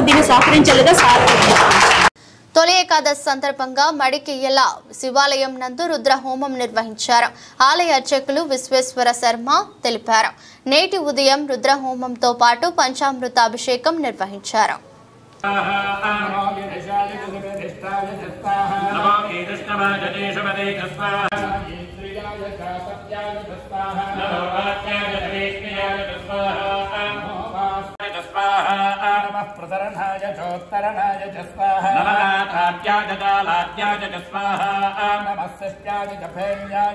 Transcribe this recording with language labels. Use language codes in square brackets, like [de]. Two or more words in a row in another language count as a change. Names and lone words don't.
[te] దీన్ని సహకరించాలిగా సార్. తొలి ఏకాదశి సందర్భంగా మడికియ్యల శివాలయం నందు రుద్ర హోమం నిర్వహించారు. ఆలయ అర్చకులు విశ్వేశ్వర శర్మ తెలిపారు. నేటి ఉదయం రుద్ర హోమంతో పాటు పంచామృత అభిషేకం నిర్వహించారు. [sa] प्रसरणाय चोत्तरणाय च स्वाहा नमः काव्याय च स्वाहा नमः सत्याय च भैर्याय